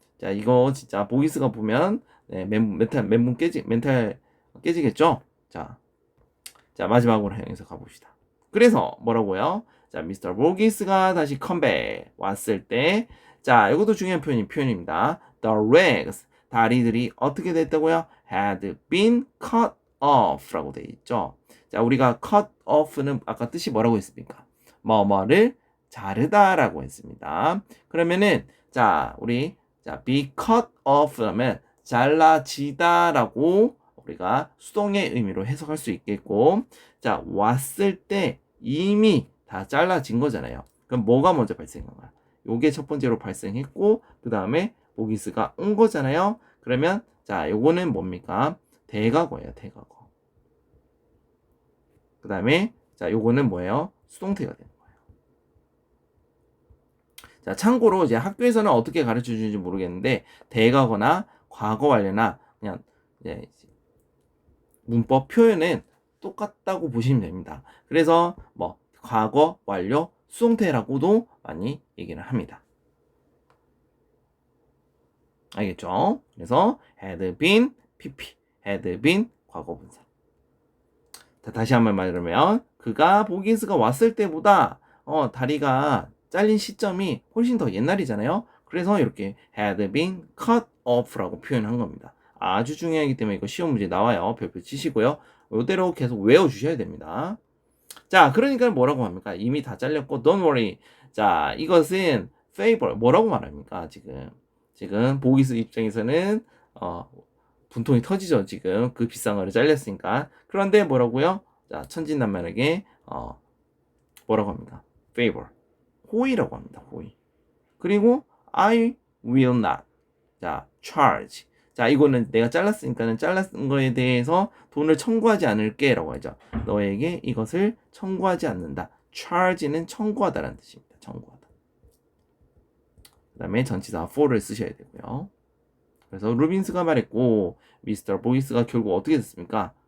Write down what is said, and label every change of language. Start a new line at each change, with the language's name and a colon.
Korean: 자 이거 진짜 보기스가 보면 멘탈 깨지겠죠. 자 마지막으로 해서 가봅시다. 그래서 뭐라고요? 자 미스터 보기스가 다시 컴백 왔을 때, 자 이것도 중요한 표현입니다.
English: The legs,
Korean: 다리들이 어떻게 됐다고요?
English: had been cut off라고
Korean: 돼 있죠. 자 우리가
English: cut off
Korean: 는 아까 뜻이 뭐라고 했습니까? 뭐뭐를 자르다라고 했습니다. 그러면은 자 우리
English: be cut off
Korean: 하면 잘라지다라고 우리가 수동의 의미로 해석할 수 있겠고, 자 왔을 때 이미 다 잘라진 거잖아요. 그럼 뭐가 먼저 발생한 거야? 요게 첫 번째로 발생했고, 그 다음에 모기스가 온 거잖아요. 그러면 자 요거는 뭡니까? 대과거예요. 대과거. 그 다음에 자 요거는 뭐예요? 수동태가 되는 거예요. 자 참고로 이제 학교에서는 어떻게 가르쳐 주는지 모르겠는데, 대과거나 과거 완료나 그냥 이제 문법 표현은 똑같다고 보시면 됩니다. 그래서 뭐 과거 완료 수동태라고도 많이 얘기를 합니다. 알겠죠?
English: 그래서 had been pp, had been
Korean: 과거 분사. 자, 다시 한번 말하면 그가 보기스가 왔을 때보다 다리가 잘린 시점이 훨씬 더 옛날이잖아요. 그래서 이렇게
English: had been cut off
Korean: 라고 표현한 겁니다. 아주 중요하기 때문에 이거 시험 문제 나와요. 별표 치시고요. 이대로 계속 외워주셔야 됩니다. 자, 그러니까 뭐라고 합니까? 이미 다 잘렸고
English: don't worry.
Korean: 자, 이것은 favor, 뭐라고 말합니까? 지금 보기스 입장에서는 분통이 터지죠. 지금 그 비싼 거를 잘렸으니까. 그런데 뭐라고요? 자, 천진난만하게 뭐라고 합니까? favor, 호의라고 합니다. 호의.
English: 그리고 I will not, 자 charge.
Korean: 자 이거는 내가 잘랐으니까는 잘랐은 거에 대해서 돈을 청구하지 않을게 라고 하죠. 너에게 이것을 청구하지 않는다. charge는 청구하다라는 뜻입니다. 청구하다. 그 다음에 전치사 for를 쓰셔야 되고요. 그래서 루빈스가 말했고 미스터 보이스가 결국 어떻게 됐습니까?